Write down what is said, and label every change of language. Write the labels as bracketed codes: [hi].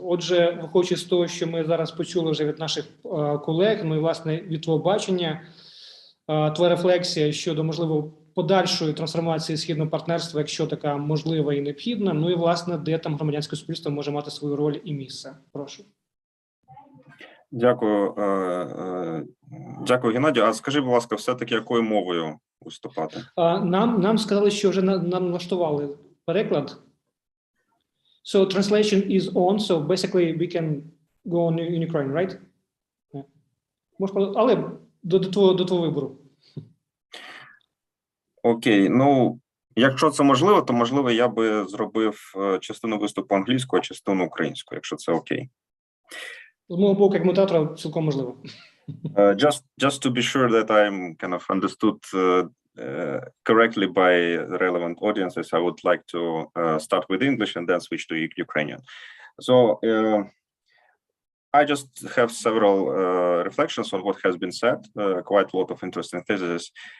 [uk] Отже, виходячи з того, що ми зараз почули вже від наших колег, ну і, власне, від твого бачення, твоя рефлексія щодо, можливо, подальшої трансформації східного партнерства, якщо така можлива і необхідна, ну і, власне, де там громадянське суспільство може мати свою роль і місце. Прошу. Дякую. Дякую, Геннадію. А скажи, будь ласка, все-таки якою мовою виступати? Нам сказали, що вже нам налаштували переклад. [en] So translation is on, so basically we can go on in Ukraine, right? [uk] Але до твого вибору. Окей, ну, якщо це можливо, то, можливо, я би зробив частину виступу англійською, а частину українською, якщо це окей. З мого боку, як мутатора, цілком можливо. [en] Just to be sure that I'm kind of understood correctly by relevant audiences, I would like to start with English and then switch to Ukrainian. So I just have several reflections on what has been said, quite a lot of interesting theses.